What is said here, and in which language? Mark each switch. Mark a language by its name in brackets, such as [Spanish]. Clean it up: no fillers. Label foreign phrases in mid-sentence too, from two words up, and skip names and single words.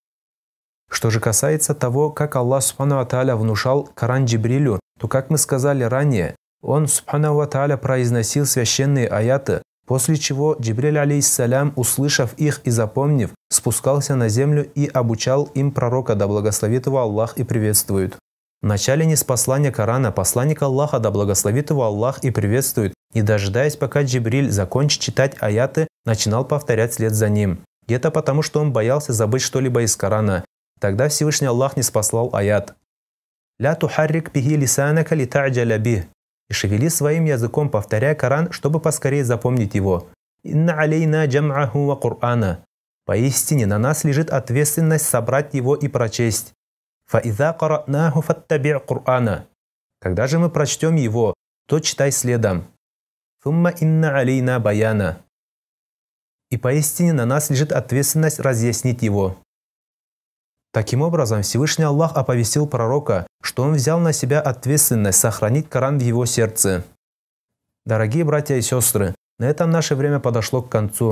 [Russian] Что же касается того, как Аллах [Arabic] سبحانه وتعالى [Russian] внушал Коран Джибрилю, то, как мы сказали ранее, он [Arabic] سبحانه وتعالى [Russian] произносил священные аяты, после чего Джибриль, алейхиссалям, услышав их и запомнив, спускался на землю и обучал им пророка, да благословит его Аллах и приветствует. В начале ниспослания Корана посланник Аллаха, да благословит его Аллах и приветствует, не дожидаясь, пока Джибриль закончит читать аяты, начинал повторять след за ним. И это потому, что он боялся забыть что-либо из Корана. Тогда Всевышний Аллах ниспослал аят: [Arabic] «لا تحرك به لسانك لتعجل به», [Russian] и шевели своим языком, повторяя Коран, чтобы поскорее запомнить его. [Arabic] «إن علينا جمعه وقرآنه». [Russian] Поистине на нас лежит ответственность собрать его и прочесть. [Arabic] «فإذا قرأناه فاتبع قرآنه». [Russian] Когда же мы прочтем его, то читай следом. [Arabic] «ثم إن علينا بيانه». [Russian] И поистине на нас лежит ответственность разъяснить его. Таким образом, Всевышний Аллах оповестил пророка, что он взял на себя ответственность сохранить Коран в его сердце. Дорогие братья и сестры, на этом наше время подошло к концу.